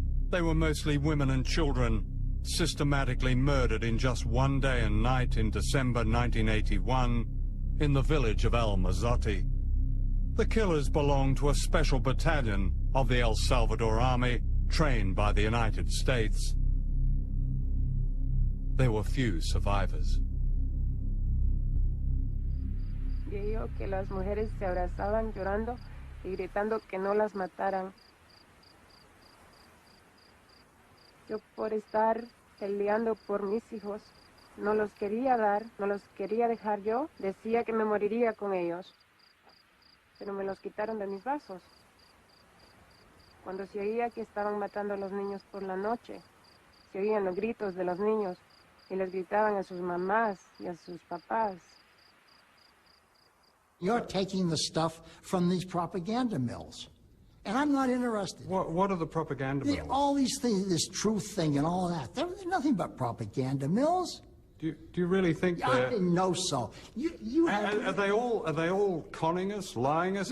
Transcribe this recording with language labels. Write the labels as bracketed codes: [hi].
[en] They were mostly women and children, systematically murdered in just one day and night in December 1981 in the village of El Mazote. The killers belonged to a special battalion of the El Salvador Army, trained by the United States. There were few survivors. [es] Yo que las mujeres se abrazaban llorando y gritando que no las mataran. Yo por estar peleando por mis hijos, no los quería dar, no los quería dejar yo, decía que me moriría con ellos. Pero me los quitaron de mis brazos. Cuando se oía que estaban matando a los niños por la noche, se oían los gritos de los niños y les gritaban a sus mamás y a sus papás. [en] You're taking the stuff from these propaganda mills. And I'm not interested. What are the propaganda mills? All these things, this truth thing and all that. They're nothing but propaganda mills. Do you really think I they're... didn't know so. Are they all conning us, lying us?